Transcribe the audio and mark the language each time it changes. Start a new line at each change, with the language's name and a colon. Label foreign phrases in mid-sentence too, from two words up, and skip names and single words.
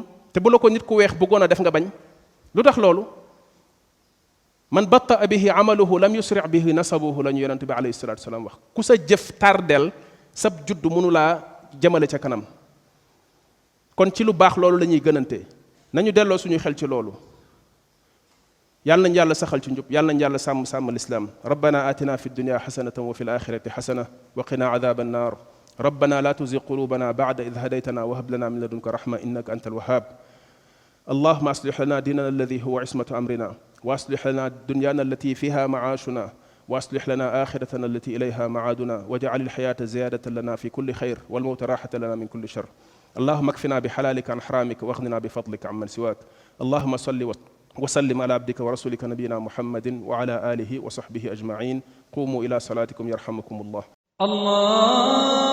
Wolof: te bu la ko nit ku weex bëggoon a def nga bañ lu tax loolu
Arabic: من بطأ به عمله لم يسرع به نسبه
Wolof: la ñu yonente bi
Arabic: عليه الصلاة والسلام
Wolof: wax ku sa jëf tardel sab judd mënu laa jëmale ca kanam kon ci lu baax loolu la ñuy gënante nañu delloo suñu xel ci loolu yàlla nañ yàlla saxal ci njub yàlla nañ yàlla sàmm lislaam
Arabic: ربنا آتنا في الدنيا حسنة وفي الآخرة حسنة وقنا عذاب النار ربنا لا تزغ قلوبنا بعد إذ هديتنا وهب لنا من لدنك رحمة إنك أنت الوهاب اللهم أصلح لنا ديننا الذي هو عصمة أمرنا وأصلح لنا دنيانا التي فيها معاشنا وأصلح لنا آخرتنا التي إليها معادنا واجعل الحياة زيادة لنا في كل خير والموت راحة لنا من كل شر اللهم اكفنا بحلالك عن حرامك واغننا بفضلك عمن سواك اللهم صل وسلم على عبدك ورسولك نبينا محمد وعلى آله وصحبه أجمعين قوموا إلى صلاتكم يرحمكم الله